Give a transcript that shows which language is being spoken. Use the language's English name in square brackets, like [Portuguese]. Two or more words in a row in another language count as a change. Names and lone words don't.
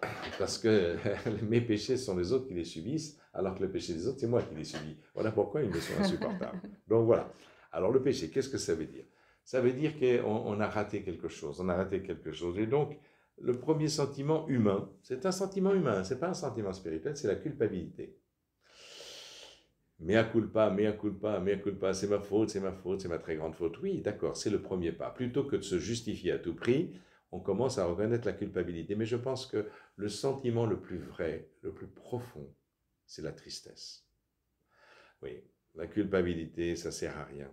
[French] Parce que mes péchés sont les autres qui les subissent, alors que le péché des autres, c'est moi qui les subis. Voilà pourquoi ils me sont insupportables. Donc voilà. Alors le péché, qu'est-ce que ça veut dire? Ça veut dire qu'on a raté quelque chose. On a raté quelque chose. Et donc, le premier sentiment humain, c'est un sentiment humain, c'est pas un sentiment spirituel, c'est la culpabilité. [Latin] Mea culpa, mea culpa, mea culpa, [French] c'est ma faute, c'est ma faute, c'est ma très grande faute. Oui, d'accord, c'est le premier pas. Plutôt que de se justifier à tout prix, on commence à reconnaître la culpabilité. Mais je pense que le sentiment le plus vrai, le plus profond, c'est la tristesse. Oui, la culpabilité, ça sert à rien.